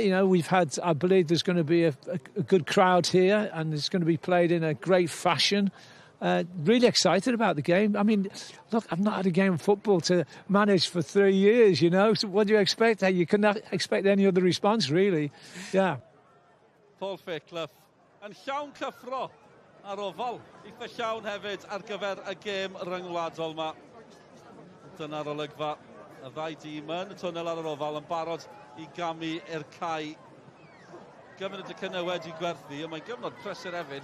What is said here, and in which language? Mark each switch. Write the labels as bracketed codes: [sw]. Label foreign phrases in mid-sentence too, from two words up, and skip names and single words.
[en] You know, we've had, I believe there's going to be a good crowd here, and it's going to be played in a great fashion. Really excited about the game. I mean, look, I've not had a game of football to manage for 3 years, you know. So what do you expect? You cannot expect any other response, really. Yeah. [cy] Paul Fairclough yn llawn cyffro ar ofal. Eitha llawn hefyd ar gyfer y gêm ryngwladol yma. Dyna'r olygfa. Y ddau dîm yn y twnnel ar yr ofal yn barod i gamu i'r cae. Gymaint y cynywed i gwerthu, ond mae'n gyfnod prysur hefyd.